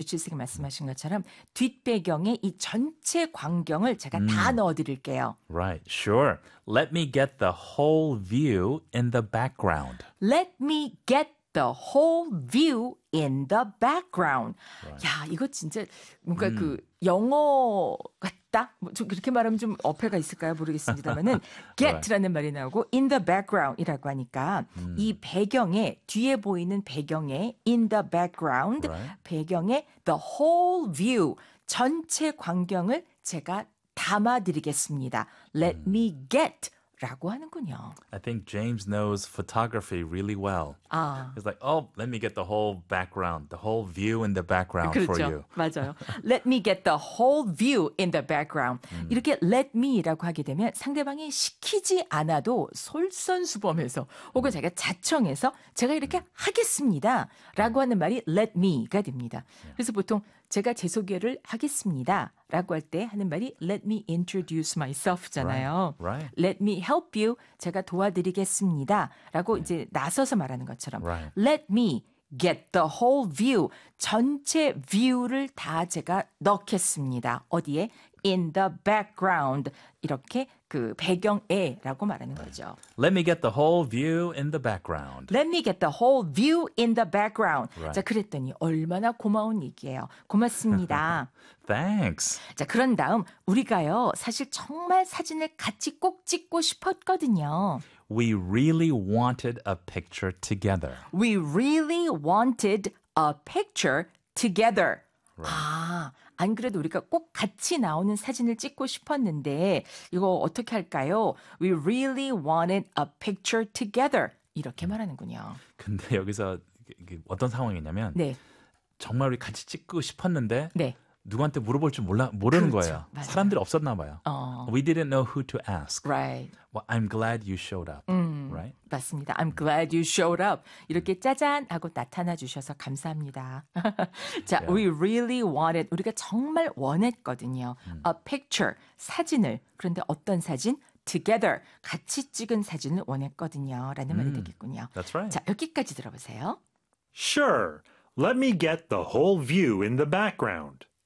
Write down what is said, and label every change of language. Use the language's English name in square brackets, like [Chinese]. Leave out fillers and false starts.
[Korean] 유출색이 말씀하신 것처럼 뒷배경에 이 전체 광경을 제가 다 넣어드릴게요. [English] Right, sure. Let me get the whole view in the background. Let me get the whole view in the background. Right. [Korean] 야, 이거 진짜 뭔가 그 영어 같다? 좀 그렇게 말하면 좀 어폐가 있을까요? 모르겠습니다만은 get라는 말이 나오고 [English] in the background [Korean] 이라고 하니까 이 배경에 뒤에 보이는 배경에 in the background 배경에 [English] the whole view [Korean] 전체 광경을 제가 담아드리겠습니다. [English] Let me get. [Korean] 라고 하는군요. [English] I think James knows photography really well. He's like, oh, let me get the whole background, the whole view in the background [Korean] 그렇죠. [English] for you. [Korean] 맞아요. [English] Let me get the whole view in the background. [Korean] 이렇게 [English] let me [Korean] 라고 하게 되면 상대방이 시키지 않아도 솔선수범해서 혹은 제가 자청해서 제가 이렇게 하겠습니다. 라고 하는 말이 let me가 됩니다. 그래서 보통 제가 제 소개를 하겠습니다. 라고 할 때 하는 말이 [English] let me introduce myself [Korean] 잖아요. [English] Right. Let me help you. [Korean] 제가 도와드리겠습니다. 라고 이제 나서서 말하는 것처럼 [English] right. let me get the whole view. [Korean] 전체 view를 다 제가 넣겠습니다. 어디에? [English] In the background. [Korean] 이렇게 그 배경에 라고 말하는 거죠. [English] Let me get the whole view in the background. Let me get the whole view in the background. Right. [Korean] 자, 그랬더니 얼마나 고마운 얘기예요. 고맙습니다. [English] Thanks. [Korean] 자, 그런 다음 우리가요. 사실 정말 사진을 같이 꼭 찍고 싶었거든요. [English] We really wanted a picture together. We really wanted a picture together. Right. [Korean] 아, 안 그래도 우리가 꼭 같이 나오는 사진을 찍고 싶었는데 이거 어떻게 할까요? [English] We really wanted a picture together. [Korean] 이렇게 말하는군요. 근데 여기서 어떤 상황이냐면 네. 정말 우리 같이 찍고 싶었는데 네. 누구한테 물어볼 줄 모르는 거예요. 맞아요. 사람들이 없었나 봐요. 어. [English] We didn't know who to ask. Right. Well, I'm glad you showed up. Right? [Korean] 맞습니다. [English] I'm glad you showed up. [Korean] 이렇게 짜잔 하고 나타나 주셔서 감사합니다. 자, [English] yeah. We really wanted. [Korean] 우리가 정말 원했거든요. [English] A picture. [Korean] 사진을. 그런데 어떤 사진? Together. 같이 찍은 사진을 원했거든요. 라는 말이 되겠군요. [English] That's right. [Korean] 자, 여기까지 들어보세요. [English] Sure. Let me get the whole view in the background.